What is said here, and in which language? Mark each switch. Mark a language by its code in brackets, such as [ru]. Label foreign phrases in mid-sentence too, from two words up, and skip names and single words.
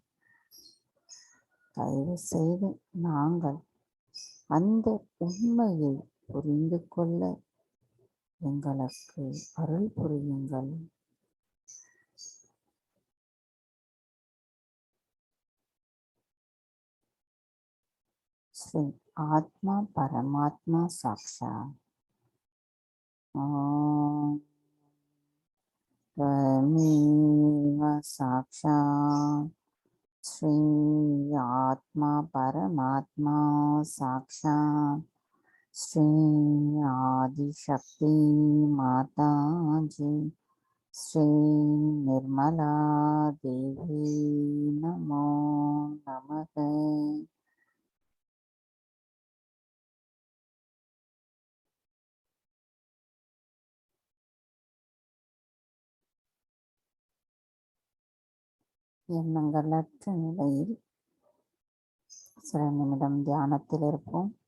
[ta] தயவு செய்து நாங்கள் அந்த உண்மையை புரிந்து கொள்ள எங்களுக்கு அருள் புரியுங்கள். [sa] श्री आत्मा परमात्मा साक्षात् ஓம் त्वमेव साक्षात् श्री आत्मा परमात्मा साक्षात् श्री आदिशक्ति माताजी श्री निर्मला देवी नमो नमः. [ta] எண்ணங்களற்ற நிலையில் சில நிமிடம் தியானத்தில் இருப்போம்.